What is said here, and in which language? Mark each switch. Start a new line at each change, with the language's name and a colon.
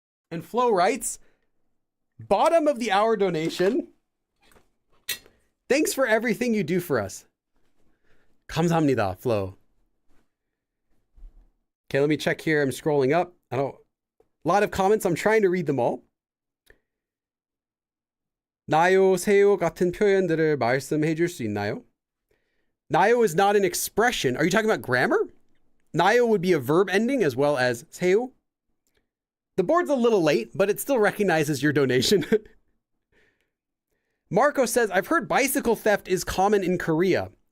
English: And Flo writes, bottom of the hour donation. Thanks for everything you do for us.
Korean: 감사합니다, Flo.
English: Okay, let me check here. I'm scrolling up. A lot of comments. I'm trying to read them all.
Korean: 나요, 세요 같은 표현들을 말씀해 줄 수 있나요?
English: 나요 is not an expression. Are you talking about grammar? 나요 would be a verb ending as well as 세요. The board's a little late, but it still recognizes your donation. Marco says, I've heard bicycle theft is common in Korea.